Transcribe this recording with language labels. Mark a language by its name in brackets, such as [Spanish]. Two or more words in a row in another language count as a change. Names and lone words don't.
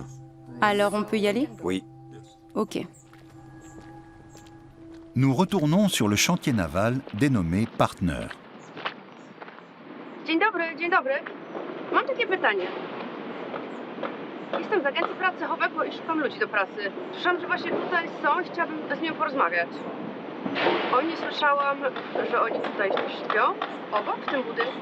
[French] Alors on peut y aller? Oui. Ok. Nous retournons sur le chantier naval dénommé Partner. [Polish] Dzień dobry, dzień dobry. Mam takie pytanie. Jestem z agencji pracy Howego i szukam ludzi do pracy. Słyszałam, że właśnie tutaj są i chciałabym z nimi porozmawiać. Oni słyszałam, że oni tutaj śpią, obok, w tym budynku.